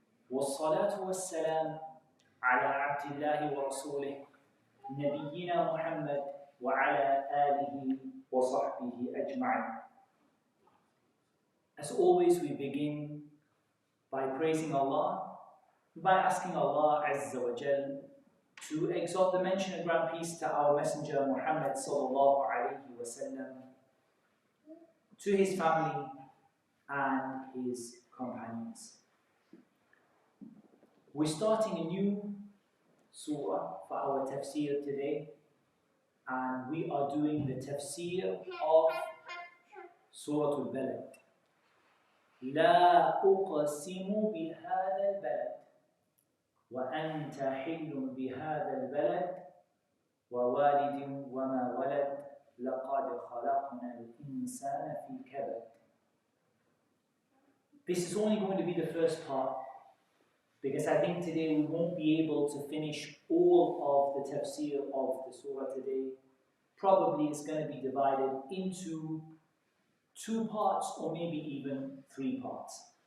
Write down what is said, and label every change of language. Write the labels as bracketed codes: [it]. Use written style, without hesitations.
[ar] والصلاة والسلام على عبد الله ورسوله نبينا محمد وعلى آله وصحبه أجمعين. [en] As always, we begin by praising Allah, by asking Allah Azza wa Jal to exalt the mention and grant peace to our Messenger Muhammad sallallahu alayhi wa sallam, to his family and his companions. We're starting a new surah for our tafsir today, and we are doing the tafsir of Surah Al-Balad. [ar] لا أقسم بهذا البلد وأنت حل بهذا البلد ووالد وما ولد لقد خلقنا الإنسان في كبد. [en] This is only going to be the first part, because I think today we won't be able to finish all of the tafsir of the surah today. Probably it's going to be divided into 2 parts or maybe even 3 parts.